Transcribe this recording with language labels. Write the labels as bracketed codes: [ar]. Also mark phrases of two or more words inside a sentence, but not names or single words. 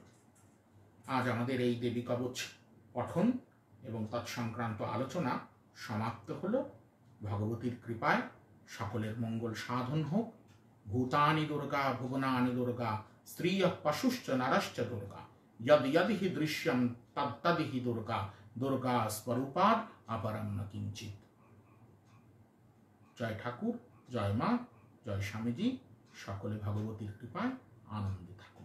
[bn] আজ আমাদের এই দেবী কবচ পঠন এবং তৎসংক্রান্ত আলোচনা সমাপ্ত হলো। ভগবতীর কৃপায় সকলের মঙ্গল সাধন হোক। [sa] ভূতানি দুর্গা ভুবনানি দুর্গা স্ত্রিয় পশুশ্চ নরশ্চ দুর্গা यद यद हि दृश्यम तद तद हि दुर्गा दुर्गा स्वरूपाद अपरम न किंचित। [bn] জয় ঠাকুর, जय মা, জয় স্বামীজি। সকলে ভগবতীর কৃপায় আনন্দিত।